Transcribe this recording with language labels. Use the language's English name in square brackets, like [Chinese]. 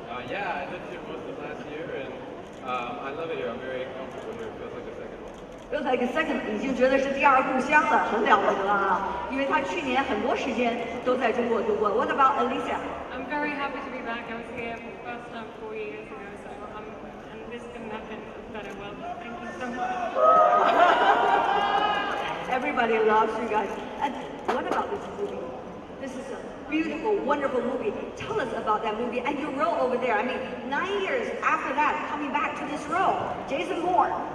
[English] Yeah, I lived here most of last year, and I love it here. I'm very comfortable here. It feels like a second home. Feels like a second， [Chinese] 已经觉得是第二故乡了，很了不得啊！因为他去年很多时间都在中国度过。 [English] What about Alicia? I'm very happy to be back. I was here for the first time 4 years ago, so and this couldn't happen better. Well, thank you so much. Everybody loves you guys. And what about this movie? This is a beautiful, wonderful movie. Tell us about that movie and your role over there. I mean, 9 years after that, coming back to this role, Jason Moore.